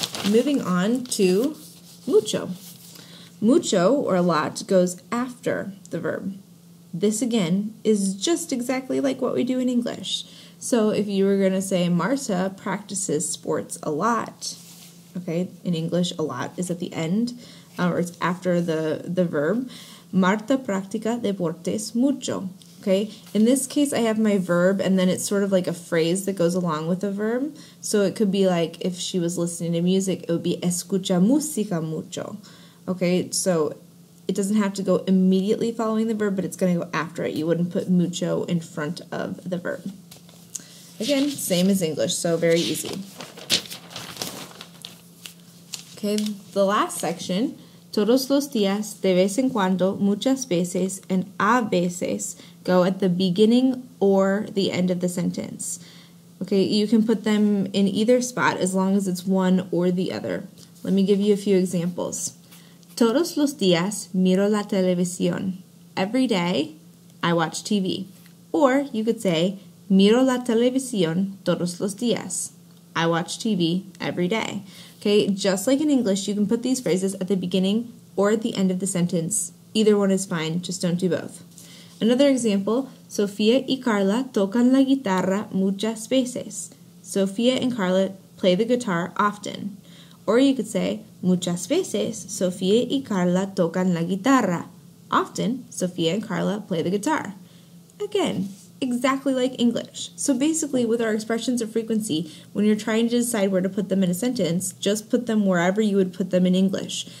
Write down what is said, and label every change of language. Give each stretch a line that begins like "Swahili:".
English: Moving on to mucho. Mucho, or a lot, goes after the verb. This, again, is just exactly like what we do in English. So if you were going to say, Marta practices sports a lot, okay, in English, a lot is at the end, or it's after the verb.
Spanish: Marta practica deportes mucho.
English: Okay, in this case I have my verb and then it's sort of like a phrase that goes along with the verb. So it could be like if she was listening to music, it would be
Spanish: escucha música mucho.
English: Okay, so it doesn't have to go immediately following the verb, but it's going to go after it. You wouldn't put mucho in front of the verb. Again, same as English, so very easy. Okay, the last section,
Spanish: todos los días, de vez en cuando, muchas veces,
English: and a veces go at the beginning or the end of the sentence. Okay, you can put them in either spot as long as it's one or the other. Let me give you a few examples.
Spanish: Todos los días miro la televisión.
English: Every day I watch TV. Or you could say,
Spanish: miro la televisión todos los días.
English: I watch TV every day. Okay, just like in English, you can put these phrases at the beginning or at the end of the sentence. Either one is fine, just don't do both. Another example,
Spanish: Sofía y Carla tocan la guitarra muchas veces.
English: Sofía and Carla play the guitar often. Or you could say,
Spanish: muchas veces, Sofía y Carla tocan la guitarra.
English: Often, Sofía and Carla play the guitar. Again, exactly like English. So basically, with our expressions of frequency, when you're trying to decide where to put them in a sentence, just put them wherever you would put them in English.